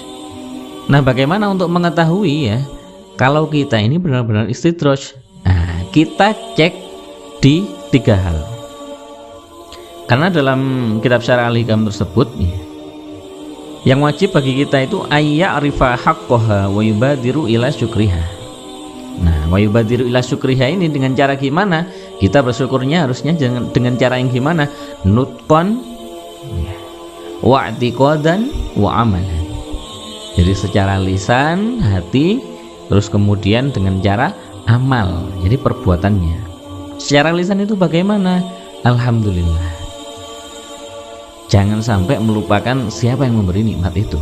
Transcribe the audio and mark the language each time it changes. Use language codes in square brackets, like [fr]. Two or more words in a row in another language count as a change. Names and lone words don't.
[id] Nah bagaimana untuk mengetahui ya kalau kita ini benar-benar istidraj? Nah kita cek di 3 hal. Karena dalam kitab Syarah Al-Hikam tersebut ya, yang wajib bagi kita itu [ar] أن يعرف حقها ويبادر إلى شكرها. [id] Nah [ar] ويبادر إلى شكرها [id] ini dengan cara gimana? Kita bersyukurnya harusnya dengan cara yang gimana? [ar] نطقا واعتقادا وعملا. [id] Jadi secara lisan, hati, terus kemudian dengan cara amal, jadi perbuatannya. Secara lisan itu bagaimana? alhamdulillah. Jangan sampai melupakan siapa yang memberi nikmat itu.